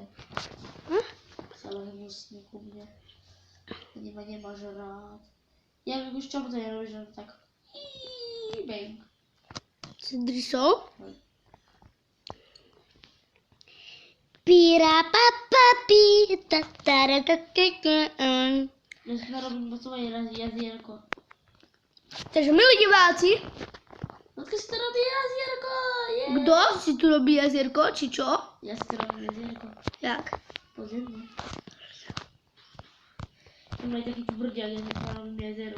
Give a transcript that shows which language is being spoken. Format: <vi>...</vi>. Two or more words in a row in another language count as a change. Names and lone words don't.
<sk>Hm? Sa len hnusný ku mne. Ani ma nemáš rád. Ja viem už čomu to nerobíš, že tak... Bang. S drysou? Hej. Píra papa pí, ta ta ta ta ta ta. Ja si narobím svoje jazierko. Takže milí diváci, No Počkaj, si to robí jazierko, je. Kto si tu robí jazierko, či čo? Ja si to robím jazierko. Jak? Podzemne. Mám aj taký tvrďak, ja si robím jazero.</sk>